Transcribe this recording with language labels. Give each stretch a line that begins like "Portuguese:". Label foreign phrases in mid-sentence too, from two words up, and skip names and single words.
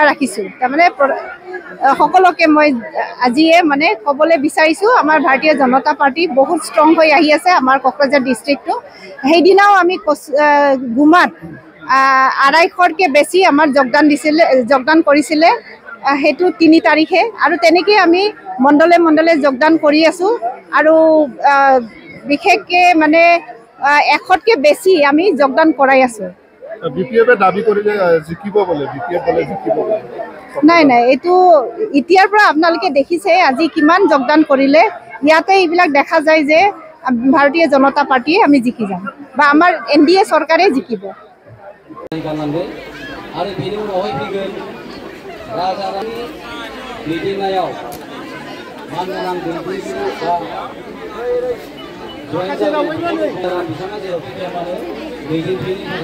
Assamese: ৰাখিছোঁ তাৰমানে সকলোকে মই আজিয়ে মানে ক'বলৈ বিচাৰিছোঁ আমাৰ ভাৰতীয় জনতা পাৰ্টি বহুত ষ্ট্ৰং হৈ আহি আছে আমাৰ কোকৰাঝাৰ ডিষ্ট্ৰিক্টটো সেইদিনাও আমি গুমাত 250কে বেছি আমাৰ যোগদান কৰিছিলে সেইটো 3 তাৰিখে আৰু তেনেকৈ আমি মণ্ডলে যোগদান কৰি আছোঁ আৰু বিশেষকৈ মানে 100কে বেছি আমি যোগদান কৰাই আছোঁ। নাই এইটো এতিয়াৰ পৰা আপোনালোকে দেখিছে আজি কিমান যোগদান কৰিলে ইয়াতে এইবিলাক দেখা যায় যে ভাৰতীয় জনতা পাৰ্টিয়ে আমি জিকি যাম বা আমাৰ NDA চৰকাৰে জিকিব।
Bodo: आरो बेनि उनावहाय फैगोन राजारानि दैदेननायाव मानगोनां दैदेनगिरि बा जयेन बिथाङा जेराव फैया मानो दैदेनगिरिनि